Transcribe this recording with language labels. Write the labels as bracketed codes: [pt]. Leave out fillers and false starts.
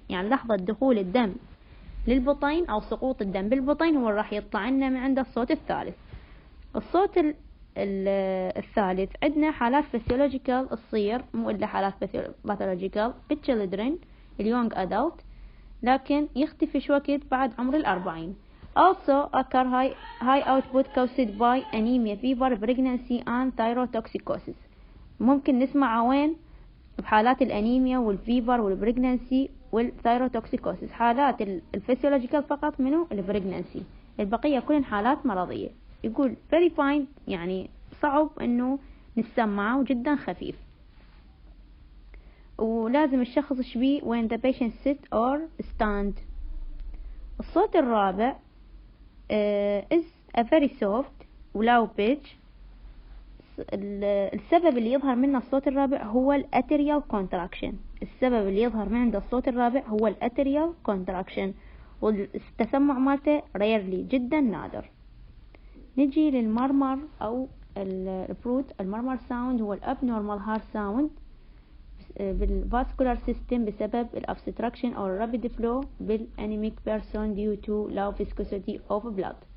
[ar] يعني لحظة دخول الدم للبطين أو سقوط الدم بالبطين هو راح يطلع لنا من عند الصوت الثالث. الصوت الثالث عندنا حالات physiological تصير، مو إلا حالات pathological بالchildren اليونج adult، لكن يختفي شو وقت بعد عمر 40. [en] Also occur high output caused by anemia, fever, pregnancy and thyrotoxicosis. [ar] ممكن نسمعها وين؟ بحالات الأنيميا والفيفر والبريجنانسي والثايروتوكسيكوسيس. حالات الفسيولوجيكال فقط منه البريجنانسي، البقية كلها حالات مرضية. يقول [en] very fine [ar] يعني صعب انه نسمعه وجدا خفيف، ولازم الشخص يشبيه [en] when the patient sit or stand. [ar] الصوت الرابع [en] is a very soft low pitch. [ar] السبب اللي يظهر منه الصوت الرابع هو الاتريال contraction. السبب اللي يظهر من عند الصوت الرابع هو الاتريال contraction، والتسمع مالته rarely جدا نادر. نجي للمرمر او البروت. المرمر ساوند هو الابنورمال هارت ساوند بالفاسكولار سيستم بسبب الابستراكشن او الرابيد فلو بالانيميك بيرسون [en] due to low viscosity of blood.